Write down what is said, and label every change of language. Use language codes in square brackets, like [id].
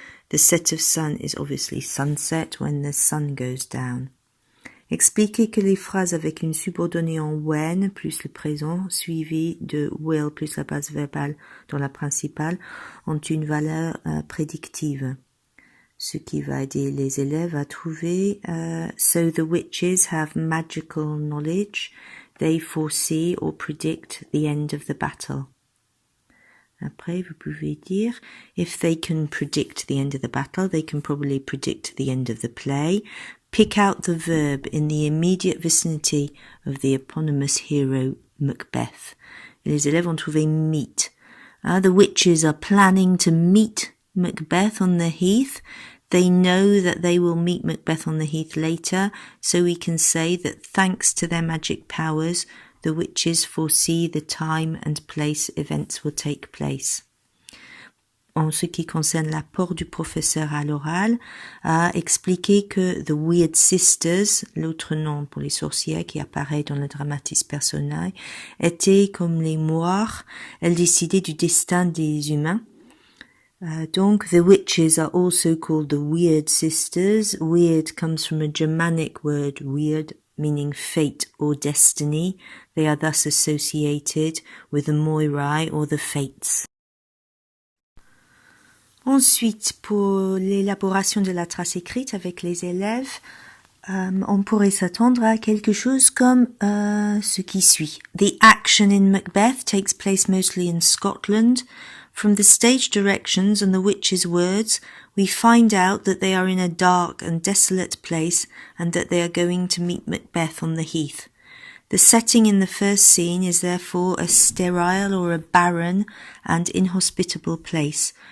[en] The set of sun is obviously sunset, when the sun goes down. [fr] Expliquez que les phrases avec une subordonnée en when plus le présent suivi de will plus la base verbale dans la principale ont une valeur prédictive. Ce qui va aider les élèves à trouver [en] so the witches have magical knowledge, they foresee or predict the end of the battle. [fr] Après, vous pouvez dire, [en] if they can predict the end of the battle, they can probably predict the end of the play. Pick out the verb in the immediate vicinity of the eponymous hero, Macbeth. [fr] Les élèves ont trouvé meet. [en] The witches are planning to meet Macbeth on the heath. They know that they will meet Macbeth on the heath later, so we can say that thanks to their magic powers, the witches foresee the time and place events will take place. [fr] En ce qui concerne l'apport du professeur à l'oral, a expliqué que The Weird Sisters, l'autre nom pour les sorcières qui apparaît dans le Dramatis personæ, étaient comme les moires, elles décidaient du destin des humains. [en] Donc, the witches are also called the Weird Sisters. Weird comes from a Germanic word, weird, meaning fate or destiny. They are thus associated with the Moirai or the Fates. [fr] Ensuite, pour l'élaboration de la trace écrite avec les élèves, on pourrait s'attendre à quelque chose comme ce qui suit. [en] The action in Macbeth takes place mostly in Scotland. From the stage directions and the witches' words, we find out that they are in a dark and desolate place and that they are going to meet Macbeth on the heath. The setting in the first scene is therefore a sterile or a barren and inhospitable place.